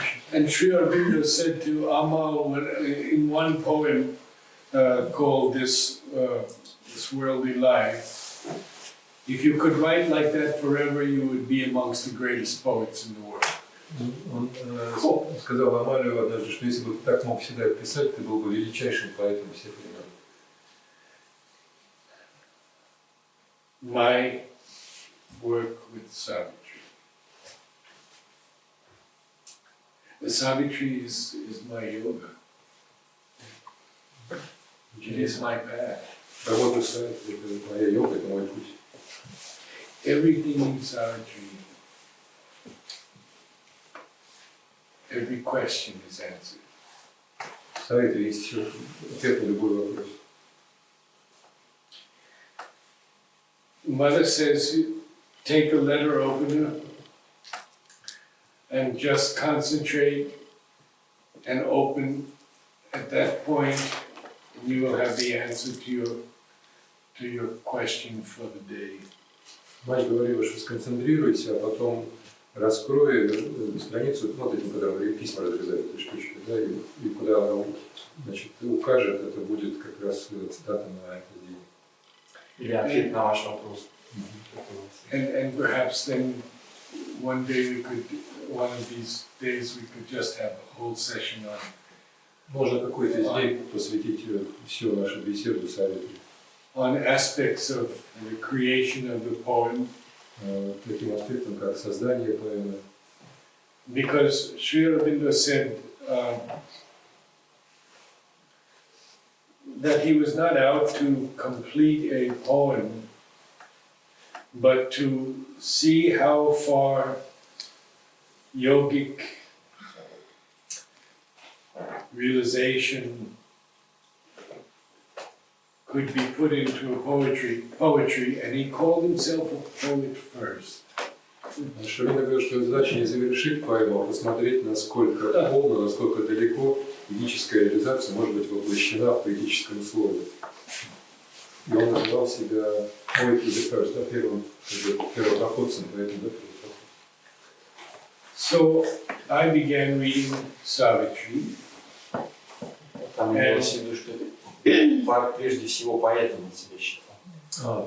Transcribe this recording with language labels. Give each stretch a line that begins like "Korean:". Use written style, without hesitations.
English: And Sri Aurobindo said to Amal in one poem called This Worldly Life, if you could write like that forever, you would be amongst the greatest poets in the world.
Russian: Он сказал Амалию однажды, что если бы ты так мог всегда писать, ты был бы величайшим поэтом всех времен.
English: My work with Savitri. The Savitri is my yoga. It is my path.
Russian: Работа с Савитри, это моя йога, это мой путь.
English: Everything in Savitri, every question is answered.
Russian: В Савитри есть ответ на любой вопрос.
English: Mother says, take a letter opener and just concentrate and open at that point, and you will have the answer to your question for the day.
Russian: Мать говорила, что сконцентрируйся, а потом раскрой страницу, вот этим, когда письма разрезают этой штучкой, да, и куда она, значит, укажет, это будет как раз цитата на этот день. Или ответ на ваш вопрос.
English: And perhaps then one of these days we could just have a whole session on
Russian: Можно какой-то день посвятить всю нашу беседу Савитри.
English: On aspects of the creation of the poem.
Russian: Таким аспектом, как создание поэмы.
English: Because Sri Aurobindo said that he was not out to complete a poem, but to see how far yogic realization could be put into a poetry, and he called himself a poet first.
Russian: Шрина говорил, что задача не завершить поэму, а посмотреть, насколько полно, насколько далеко физическая реализация может быть воплощена в поэтическом слове. И он назвал себя
English: poet to the first,
Russian: первопроходцем, поэтому
English: So I began reading Савитри.
Russian: Там имелось в виду, что прежде всего поэтом он себя считал.